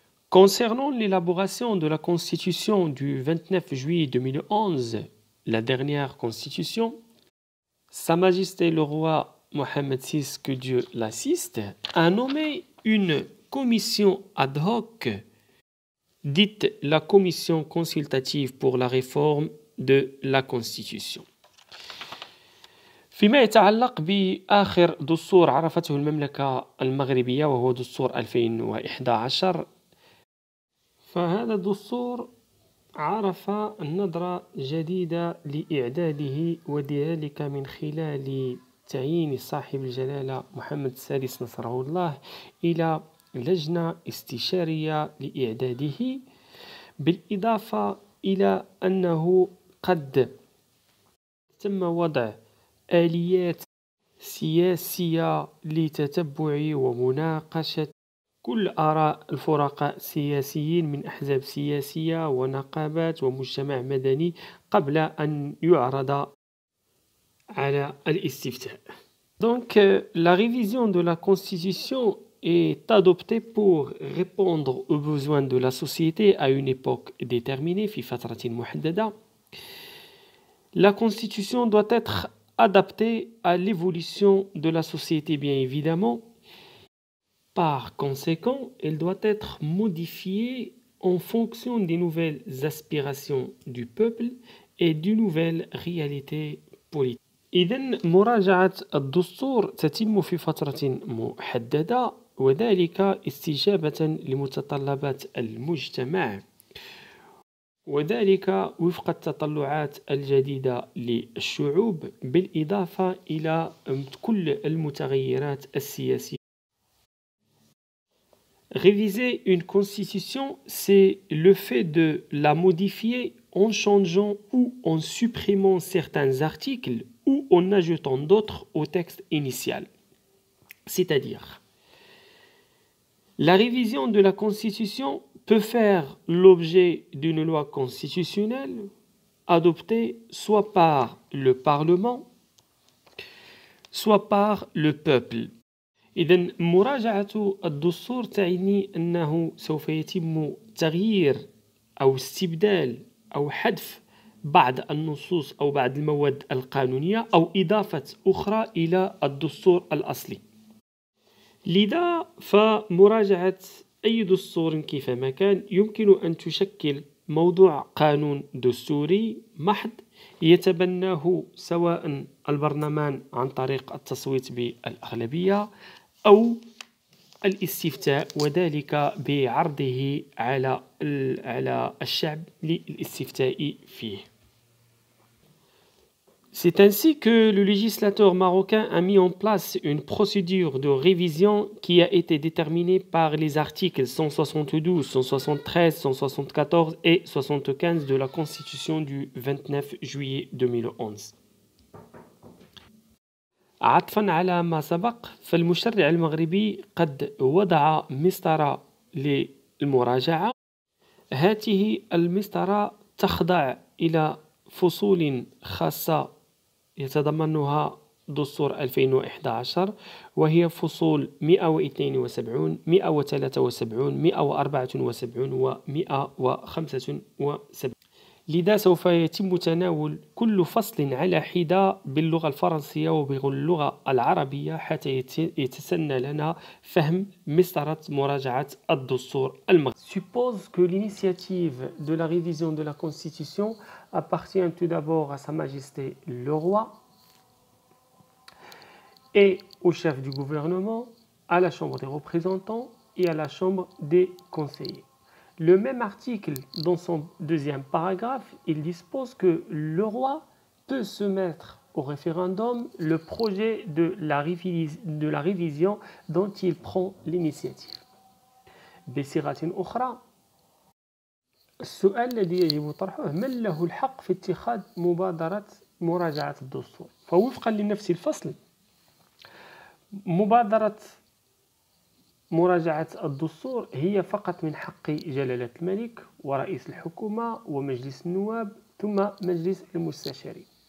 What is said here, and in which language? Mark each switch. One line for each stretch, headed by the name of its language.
French: Concernant l'élaboration de la Constitution du 29 juillet 2011, la dernière Constitution, Sa Majesté le roi Mohammed VI, que Dieu l'assiste, a nommé une commission ad hoc, dite la commission consultative pour la réforme de la Constitution.
Arabic: فيما يتعلق بآخر دستور عرفته المملكة المغربية وهو دستور 2011، فهذا الدستور عرف نظرة جديدة لإعداده، وذلك من خلال تعيين صاحب الجلالة محمد السادس نصره الله إلى لجنة استشارية لإعداده، بالإضافة إلى أنه قد تم وضع آليات سياسية لتتبع ومناقشة كل آراء الفرقاء السياسيين من أحزاب سياسية ونقابات ومجتمع مدني قبل أن يعرض على الاستفتاء.
French: Donc, la révision de la Constitution est adoptée pour répondre aux besoins de la société à une époque déterminée,
Arabic: في فترة محددة.
French: La Constitution doit être adaptée à l'évolution de la société, bien évidemment. Par conséquent, elle doit être modifiée en fonction des nouvelles aspirations du peuple et des nouvelles réalités politiques.
Arabic: إذن مراجعة الدستور تتم في فترة محددة، وذلك استجابة لمتطلبات المجتمع، وذلك وفق التطلعات الجديدة للشعوب، بالإضافة إلى كل المتغيرات السياسية.
French: Réviser une constitution, c'est le fait de la modifier en changeant ou en supprimant certains articles ou en ajoutant d'autres au texte initial. C'est-à-dire, la révision de la Constitution peut faire l'objet d'une loi constitutionnelle adoptée soit par le Parlement, soit par le peuple.
Arabic: إذن مراجعة الدستور تعني أنه سوف يتم تغيير أو استبدال أو حذف بعض النصوص أو بعض المواد القانونية أو إضافة أخرى إلى الدستور الأصلي. لذا فمراجعة أي دستور كيفما كان يمكن أن تشكل موضوع قانون دستوري محض يتبناه سواء البرلمان عن طريق التصويت بالأغلبية أو الاستفتاء، وذلك بعرضه على الشعب للاستفتاء فيه.
French: C'est ainsi que le législateur marocain a mis en place une procédure de révision qui a été déterminée par les articles 172, 173, 174 et 75 de la Constitution du 29 juillet 2011.
Arabic: عطفا على ما سبق، فالمشرع المغربي قد وضع مسطرة للمراجعة. هذه المسطرة تخضع إلى فصول خاصة يتضمنها دستور 2011، وهي فصول 172 173 174 و 175. لذا سوف يتم تناول كل فصل على حدة باللغة الفرنسية وباللغة العربية حتى يتسنى لنا فهم مسطرة مراجعة الدستور المغربي.
French: Suppose que l'initiative de la révision de la Constitution appartient tout d'abord à Sa Majesté le roi et au chef du gouvernement, à la Chambre des représentants et à la Chambre des conseillers. Le même article, dans son deuxième paragraphe, il dispose que le roi peut soumettre au référendum le projet de la révision dont il prend l'initiative.
Arabic: بصيغة أخرى، السؤال الذي يجب طرحه: من له الحق في اتخاذ مبادرة مراجعة الدستور؟ فوفقا لنفس الفصل، مبادرة مراجعة الدستور هي فقط من حق جلالة الملك ورئيس الحكومة ومجلس النواب ثم مجلس المستشارين.